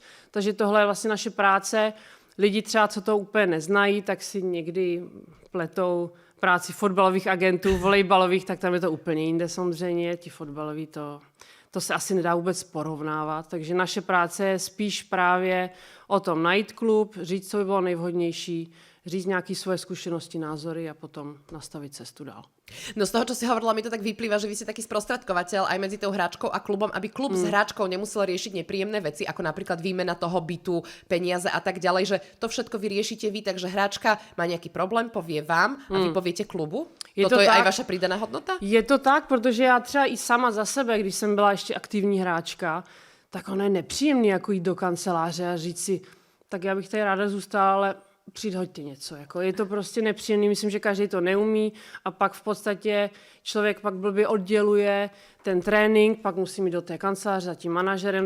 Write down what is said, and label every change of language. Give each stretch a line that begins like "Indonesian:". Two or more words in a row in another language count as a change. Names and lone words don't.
Czech: Takže tohle je vlastně naše práce. Lidi třeba, co to úplně neznají, tak si někdy pletou práci fotbalových agentů, volejbalových, tak tam je to úplně jinde samozřejmě, ti fotbaloví to se asi nedá vůbec porovnávat, takže naše práce je spíš právě o tom najít klub, říct, co by bylo nejvhodnější, říct nějaké svoje zkušenosti, názory a potom nastavit cestu dál.
Slovak: No z toho, čo si hovorila, mi to tak vyplýva, že vy ste taký sprostredkovateľ aj medzi tou hráčkou a klubom, aby klub s hráčkou nemusel riešiť nepríjemné veci, ako napríklad výmena toho bytu, peniaze a tak ďalej, že to všetko vyriešite vy, takže hráčka má nejaký problém, povie vám a vy poviete klubu? Toto je aj vaša pridaná hodnota?
Czech: Je to tak, protože já třeba i sama za sebe, když jsem byla ještě aktivní hráčka, tak ono je nepříjemný jako jít do kanceláře a říct si, tak já bych tady ráda zůstala, ale přihoďte něco. Jako je to prostě nepříjemný, myslím, že každý to neumí a pak v podstatě člověk pak blbě odděluje ten trénink, pak musí jít do té kanceláře za tím manažerem,